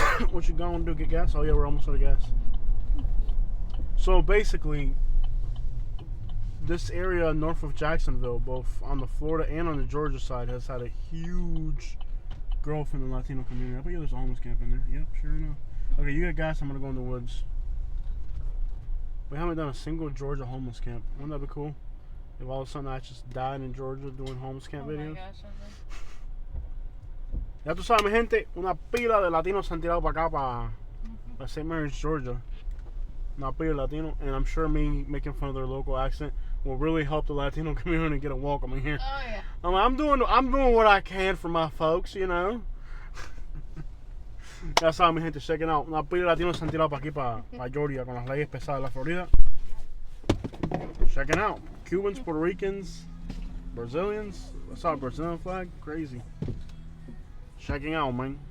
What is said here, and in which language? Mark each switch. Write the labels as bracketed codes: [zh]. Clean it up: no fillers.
[en] What you going to do? Get gas? Oh yeah, we're almost out of gas. So basically, this area north of Jacksonville, both on the Florida and on the Georgia side, has had a huge growth in the Latino community. I bet there's a homeless camp in there. Yep, sure enough. Okay, you got gas. I'm gonna go in the woods. We haven't done a single Georgia homeless camp. Wouldn't that be cool? If all of a sudden I just died in Georgia doing homeless camp videos. My gosh, [es] ya tú sabes, mi gente, una pila de latinos se han tirado para acá, para St. Mary's, Georgia. Una pila de latino, [en] and I'm sure me making fun of their local accent will really help the Latino community get a welcome in here. Oh yeah. I'm doing what I can for my folks, you know. [es] Ya saben, mi gente, [en] check it out. [es] Una pila de latinos se han tirado para aquí, para Georgia, con las leyes pesadas de la Florida. [en] Check it out. Cubans, Puerto Ricans, Brazilians. I saw a Brazilian flag. Crazy. Checking out, man.